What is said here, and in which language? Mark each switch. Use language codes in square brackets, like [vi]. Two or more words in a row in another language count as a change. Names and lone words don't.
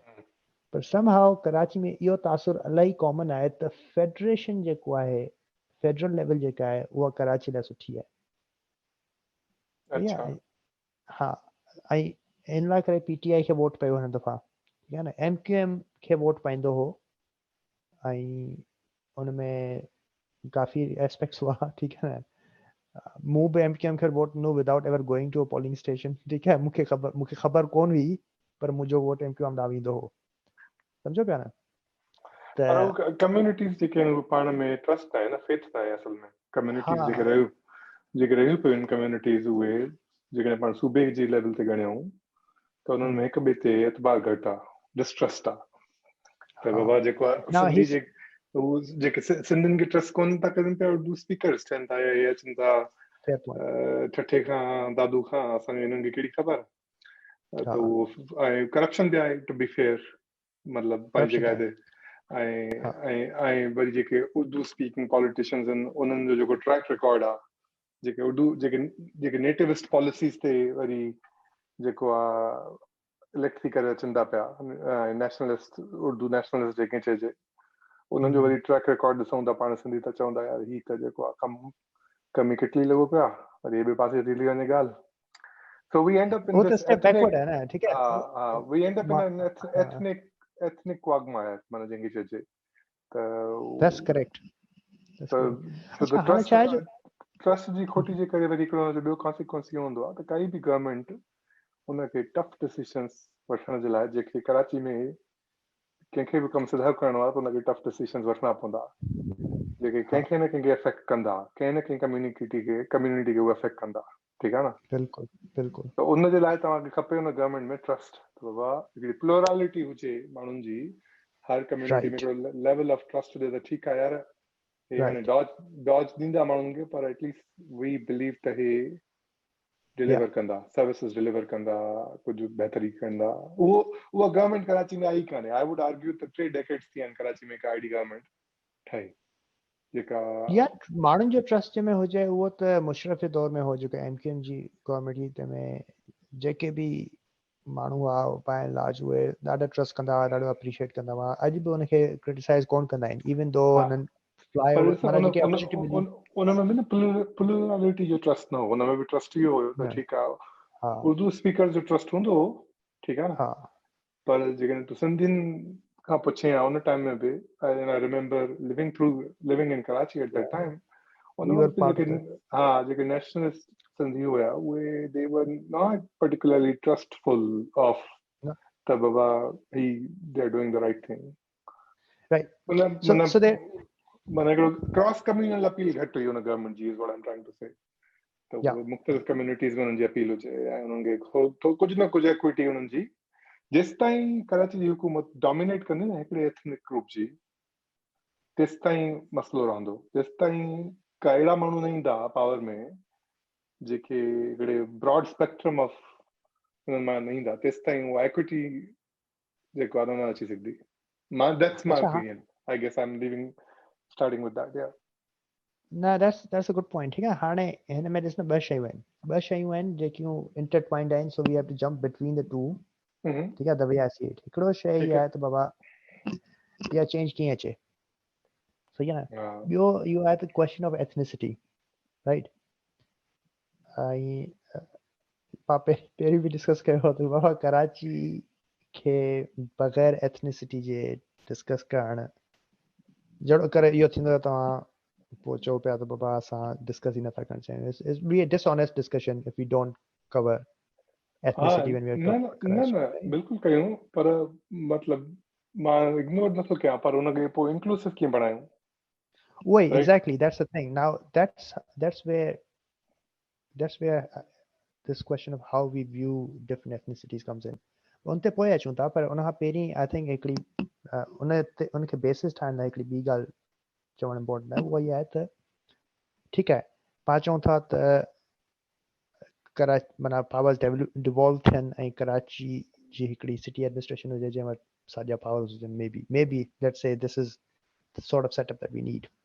[sd] पर समहाउ कराची में इहो तासुर इलाही कॉमन आहे त फेडरेशन जेको आहे, [en] federal level [sd] जेका आहे उहा कराची लाइ सुठी आहे। अच्छा हा, ऐं इन लाइ करे पीटीआई खे वोट पियो हिन दफ़ा, ठीक आहे न। एमक्यूएम खे वोट पाईंदो हो ऐं उनमें काफ़ी एस्पेक्ट्स हुआ, [ur] ٹھیک ہے نا. [sd] मूं बि एमक्यूएम खे वोट ॾिनो [en] without ever going to a polling station, [ur] ٹھیک ہے. [sd] मूंखे ख़बर कोन हुई, पर मुंहिंजो वोट एमक्यूएम ॾांहुं वेंदो हो, सम्झो पिया न। पर त वो कम्युनिटीज़ जेके आहिनि उहे पाण में ट्रस्ट आहे न, फेथ आहे असल में। कम्युनिटीज़ जेके रहियूं पियूं आहिनि कम्युनिटीज़, उहे जेकॾहिं पाण सूबे जी लेवल ते ॻणियूं त उन्हनि में हिक ॿिए ते एतबार घटि आहे, डिस्ट्रस्ट आहे। त बाबा जेको आहे Now सिंधी he's जेके सिंधियुनि खे ट्रस्ट कोन था कनि पिया, [en] Urdu speakers [sd] थियनि था या इहे अचनि था [en] fair point। [sd] ठठे खां दादू खां, असांखे हिननि खे कहिड़ी ख़बर। त उहो ऐं करप्शन बि आहे, [en] to be fair, [sd] मतिलबु पंहिंजी जॻह ते। ऐं वरी जेके [en] Urdu speaking politicians [sd] आहिनि उन्हनि जो जेको [en] track record [sd] आहे, जेके उर्दू जेके [en] nativist policies [sd] ते वरी जेको आहे इलेक्ट थी करे अचनि था पिया, नेशनलिस्ट, [en] Urdu nationalist [sd] जेके चइजे, उन्हनि जो वरी [en] track record [sd] ॾिसूं था पाण सिंधी त चवंदा यार हीअ त जेको आहे कमी किटली लॻो पिया, वरी ॿिए पासे थी वञे ॻाल्हि। [en] So we end up in this ethnic, we end up in an ethnic quagmire, [sd] माना जंहिंखे चइजे। [en] That's correct। [sd] ट्रस्ट जी खोटी जे करे वरी हिकिड़ो ॿियो कॉन्सिक्वेंस इहो हूंदो आहे त काई बि गवर्नमेंट उनखे [en] tough decisions [sd] वठण जे लाइ, जेके कराची में कंहिंखे बि कमु सुधार करणो आहे त उनखे [en] tough decisions [sd] वठणा पवंदा, जेके कंहिंखे न कंहिंखे अफेक्ट कंदा, कंहिं न कंहिं कम्युनिटी खे उहे अफेक्ट कंदा, ठीकु आहे न। बिल्कुलु बिल्कुलु। त उन जे लाइ तव्हांखे खपे हुन गवर्नमेंट में ट्रस्ट, बाबा हिकिड़ी प्लूरालिटी हुजे माण्हुनि जी, हर कम्युनिटी में हिकिड़ो [en] level of trust [sd] हुजे त ठीकु आहे यार, हे हाणे डॉज ॾींदा माण्हुनि खे, पर [en] at least we believe [sd] त हे डिलीवर कंदा, [en] services deliver [sd] कंदा, कुझु बहितरी कंदा। उहा गवर्नमेंट कराची में आई कान्हे। [en] I would argue [sd] त 3 डेकेड्स थी विया आहिनि कराची में हिकु [en] ID government [sd] ठही, जेका माण्हुनि जो ट्रस्ट में हुजे, उहो त मुशर्रफ जे दौर में हो, जेको एमक्यूएम जी गवर्नमेंट जी में जेके बि माण्हू हुआ [en] by and large [sd] उहे ॾाढा ट्रस्ट कंदा हुआ, ॾाढो अप्रिशिएट कंदा हुआ। अॼु बि हुनखे क्रिटिसाइज़ कोन कंदा आहिनि, [en] even though [sd] हुननि उनमें बि न प्लूरालिटी जो ट्रस्ट न हो, उनमें बि ट्रस्ट इहो हुयो त ठीकु आहे [en] Urdu speaker [sd] जो ट्रस्ट हूंदो हो, ठीकु आहे न। पर जेकॾहिं तूं सिंधियुनि खां पुछे हा उन टाइम में बि, [en] I remember living in Karachi at that time, [sd] उन वक़्तु जेके नेशनलिस्ट सिंधी हुया उहे [en] they were not particularly trustful of [sd] त बाबा ही [en] they are doing the right thing, [sd] माना हिकिड़ो [en] cross communal appeal [sd] घटि हुई हुन गवर्नमेंट जी, [en] is what I am trying to say. [sd] त मुख़्तलिफ़ कम्युनिटीज़ में हुननि जी अपील हुजे ऐं हुननि खे कुझु न कुझु इक्विटी हुननि जी, जेसि ताईं कराची जी हुकूमत डोमिनेट कंदी न हिकिड़े [en] ethnic group [sd] जी, तेसि ताईं मसइलो रहंदो। जेसि ताईं का अहिड़ा माण्हू न ईंदा पावर में जेके हिकिड़े [en] broad spectrum of [sd] हुननि मां न ईंदा, तेसि ताईं उहा इक्विटी जेको आहे न अची सघंदी। [en] That's my opinion. I guess I'm starting with that, yeah. No, that's a good point। [ur] ٹھیک ہے, [sd] हाणे हिन में ॾिस न ॿ शयूं आहिनि जेकियूं इंटरट्वाइंड आहिनि, [en] so we have to jump between the two। [sd] ठीक आहे, [en] the way I see it, [sd] हिकिड़ो शइ इहा आहे त बाबा इहा चेंज कीअं अचे, सही आहे न। ॿियो इहो आहे त [en] question of ethnicity, right. [sd] ऐं पहिरीं बि डिस्कस कयो हो त बाबा कराची खे बग़ैर एथनिसिटी जे डिस्कस करणु जहिड़ो करे इहो थींदो, तव्हां पोइ चओ पिया त बाबा असां डिस्कस ई नथा करणु चाहियूं। [en] It's be a dishonest discussion if we don't cover ethnicity when we are talking. [sd] न बिल्कुलु कयूं, पर मतिलबु मां इग्नोर नथो कयां, पर हुनखे पोइ इंक्लूसिव कीअं बणायूं, उहो ई [en] exactly that's the thing. नाउ that's where this question of how we view different ethnicities comes in। [sd] उन ते पोइ अचूं था, पर उन खां पहिरीं [en] I think [sd] हिकिड़ी उनखे बेसिस ठाहिण लाइ हिकिड़ी ॿी ॻाल्हि चवणु इम्पोर्टेंट आहे। उहा इहा आहे त ठीकु आहे, पाण चऊं था त माना पावर्स डिवॉल्व थियनि ऐं कराची जी हिकिड़ी [en] city administration [sd] हुजे जंहिं वटि साॼा पावर्स हुजनि, [en] maybe let's say this is the sort of setup that we need.